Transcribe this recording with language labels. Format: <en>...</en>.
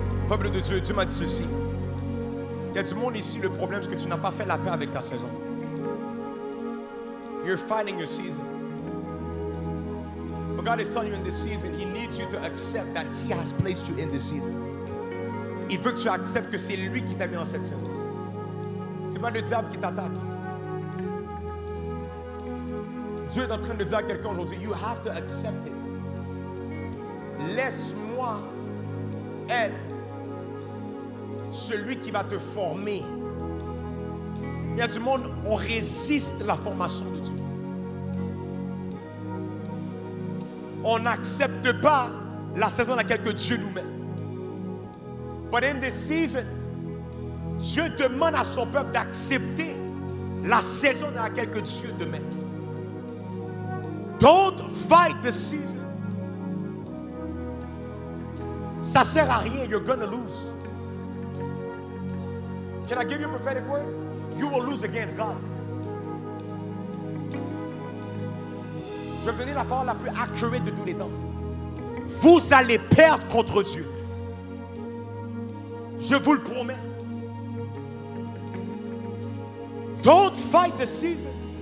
<fr>Peuple de Dieu, Dieu m'a dit ceci. Il y a du monde ici, le problème c'est que tu n'as pas fait la paix avec ta saison.</fr> <en>You're fighting your season. But God is telling you in this season, He needs you to accept that He has placed you in this season.</en> <fr>Il veut que tu acceptes que c'est lui qui t'a mis dans cette saison. C'est pas le diable qui t'attaque. Dieu est en train de dire à quelqu'un aujourd'hui,</fr> <en>you have to accept it.</en> <fr>Laisse-moi être celui qui va te former. Il y a du monde, on résiste à la formation de Dieu. On n'accepte pas la saison dans laquelle Dieu nous met.</fr> <en>But in this season,</en> <fr>Dieu demande à son peuple d'accepter la saison dans laquelle Dieu te met.</fr> <en>Don't fight the season.</en> <fr>Ça sert à rien.</fr> <en>You're gonna lose. Can I give you a prophetic word? You will lose against God.</en> <fr>Je vais vous donner la parole la plus accurate de tous les temps. Vous allez perdre contre Dieu. Je vous le promets.</fr> <en>Don't fight the season.</en>